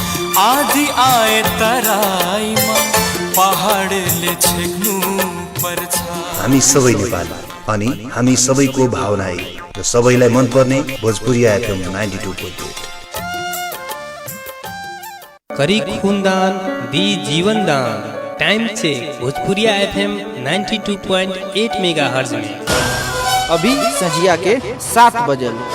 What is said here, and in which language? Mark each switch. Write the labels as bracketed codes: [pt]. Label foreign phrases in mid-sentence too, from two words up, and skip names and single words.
[ne] आधी आए तराईमा पहाडले छेक्नु पर्छ। हामी सबै नेपाली अनि हामी सबैको भावना एक र सबैलाई मनपर्ने भोजपुरी एफएम 92.8। [bho] करी खूनदान दी जीवनदान। [en] time check [bho] भोजपुरिया एफएम 92.8 मेगाहर्ट्ज में अभी संझिया के 7 बजे।